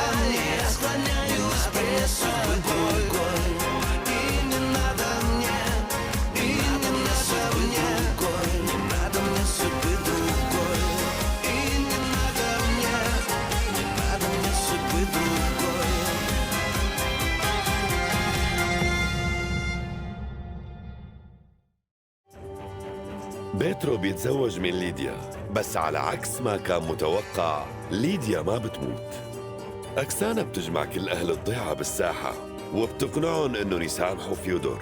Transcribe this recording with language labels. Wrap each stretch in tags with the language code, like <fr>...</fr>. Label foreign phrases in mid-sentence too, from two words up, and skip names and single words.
<ru>Я склоняюсь пред тобой. И не надо мне, и не надо мне, не надо мне судьбы другой. И не надо мне, не надо мне судьбы другой.</ru> <ar>بيترو بيتزوج من ليديا، بس على عكس ما كان متوقع ليديا ما بتموت. أكسانا بتجمع كل أهل الضيعة بالساحة وبتقنعهم إنهم يسامحوا فيودور.</ar>